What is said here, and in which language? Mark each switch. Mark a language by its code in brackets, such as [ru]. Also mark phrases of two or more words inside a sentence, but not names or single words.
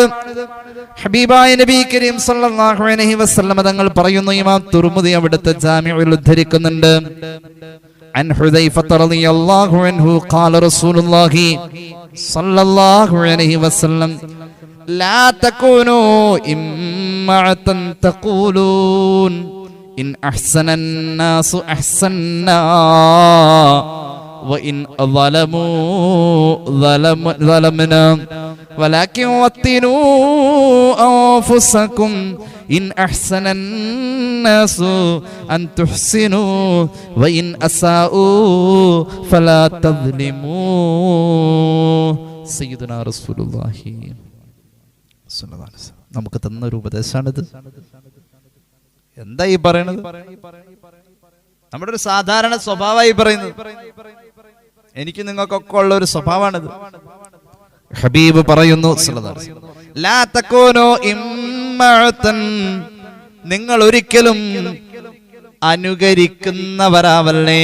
[ml] ഹബീബായ നബി കരീം [ar] صلى الله عليه وسلم [ml] തങ്ങൾ പറയുന്നു, ഇമാം തുർമുദി അവിടുത്തെ ജാമിഉൽ ഉദ്ധരിക്കുന്നുണ്ട്, [ar] عن حذيفة رضي الله عنه قال رسول الله صلى الله عليه وسلم لا تكونوا إمعة تقولون إن أحسن الناس أحسنا وإن ظلمنا ولكن وطنوا أنفسكم إن أحسن الناس أن تحسنوا وإن أساءوا فلا تظلموا. سيدنا رسول الله صلى الله عليه وسلم [ml] നമുക്ക് തന്ന ഒരു ഉപദേശമാണിത്. എന്താ ഈ പറയണത്? നമ്മുടെ ഒരു സാധാരണ സ്വഭാവമായി പറയുന്നത്. എനിക്ക് നിങ്ങൾക്കൊക്കെ ഉള്ള ഒരു സ്വഭാവമാണിത്. ഹബീബ് പറയുന്നു, [ar] لا تكونوا إمعة, [ml] നിങ്ങൾ ഒരിക്കലും അനുകരിക്കുന്നവരാവല്ലേ.